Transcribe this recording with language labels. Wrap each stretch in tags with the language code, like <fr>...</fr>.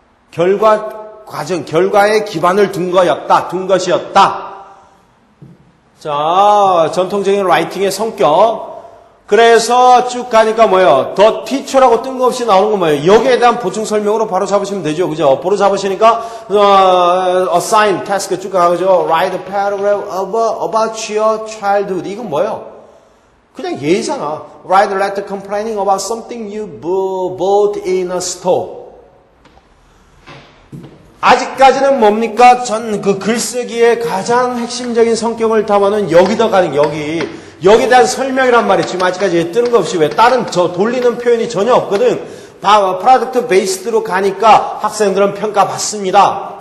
<ko>결과 과정, 결과에 기반을 둔 것이었다. 자, 전통적인 라이팅의 성격. 그래서 쭉 가니까 뭐예요? 더 teacher라고 뜬금없이 나오는 건 뭐예요? 여기에 대한 보충 설명으로 바로 잡으시면 되죠. 그죠? 바로 잡으시니까, assign, task 쭉 가죠.</ko> <en>write a paragraph about your childhood.</en> <ko>이건 뭐예요? 그냥 예잖아.</ko> <en>Write a letter complaining about something you bought in a store.</en> <ko>아직까지는 뭡니까? 전 그 글쓰기의 가장 핵심적인 성격을 담아놓은 여기다 가는 여기에 대한 설명이란 말이 지금 아직까지 뜨는 거 없이 왜 다른 저 돌리는 표현이 전혀 없거든. 프로덕트 베이스드로 가니까 학생들은 평가받습니다.</ko>